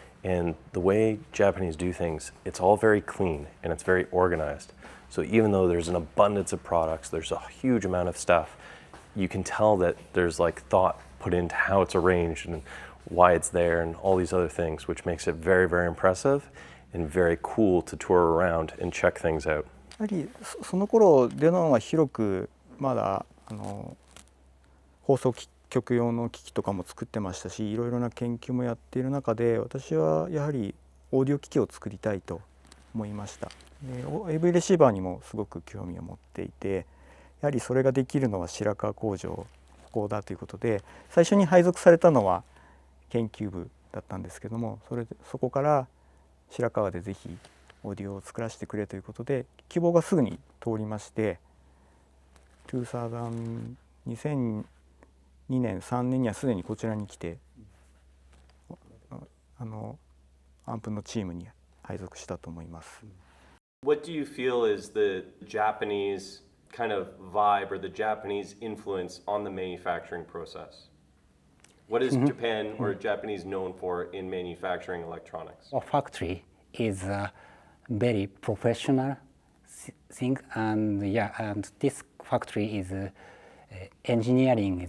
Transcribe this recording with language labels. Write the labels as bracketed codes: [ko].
[en] And the way Japanese do things, it's all very clean and it's very organized. So even though there's an abundance of products, there's a huge amount of stuff, you can tell that there's like thought put into how it's arranged and why it's there and all these other things, which makes it very, very impressive and very cool to tour around and check things out. [ja] やはりその頃デノンは広くまだ放送局用の機器とかも作ってましたし、いろいろな研究もやっている中で、私はやはりオーディオ機器を作りたいと思いました。 AV レシーバーにもすごく興味を持っていて、やはりそれができるのは白川工場ここだということで、最初に配属されたのは研究部だったんですけども、そこから白川でぜひオーディオを作らせてくれということで希望がすぐに通りまして、2002年3年にはすでにこちらに来てアンプのチームに配属したと思います。 [en] What do you feel is the Japanese kind of vibe or the Japanese influence on the manufacturing process? What is Japan or Japanese known for in manufacturing electronics? Our factory is a very professional thing, and this factory is engineering.